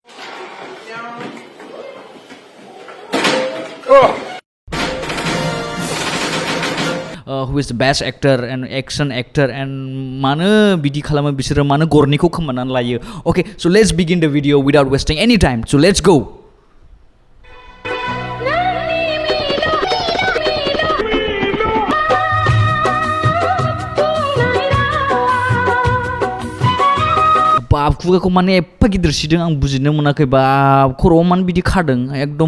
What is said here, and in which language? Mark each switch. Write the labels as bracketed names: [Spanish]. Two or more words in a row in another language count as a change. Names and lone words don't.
[English] who is the best actor and action actor and [Bodo] मानो बिदि खालामो बिसोरो मानो गरनिखौ खोमानानै लायो [English] okay so let's begin the video without wasting any time so let's go [Bodo] बाप खुगाखौ माने एफा गिदिर सिदों आं बुजिनो मोनाखै बाप खर'आव मानो बिदि खादों एकदम